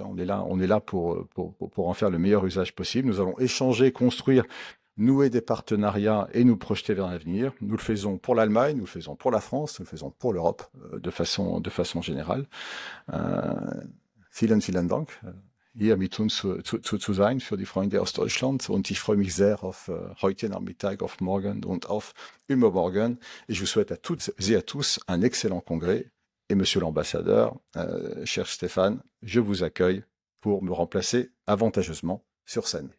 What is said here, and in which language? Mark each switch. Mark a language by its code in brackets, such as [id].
[fr] On est là pour en faire le meilleur usage possible. Nous allons échanger, construire, nouer des partenariats et nous projeter vers l'avenir. Nous le faisons pour l'Allemagne, nous le faisons pour la France, nous le faisons pour l'Europe de façon générale. [de] Vielen Dank. hier mit uns zu sein für die Freunde aus Deutschland. Und ich freue mich sehr auf heute Nachmittag, auf morgen und auf übermorgen. [fr] Et je vous souhaite à toutes et à tous un excellent congrès. Et monsieur l'ambassadeur, cher Stéphane, je vous accueille pour me remplacer avantageusement sur scène.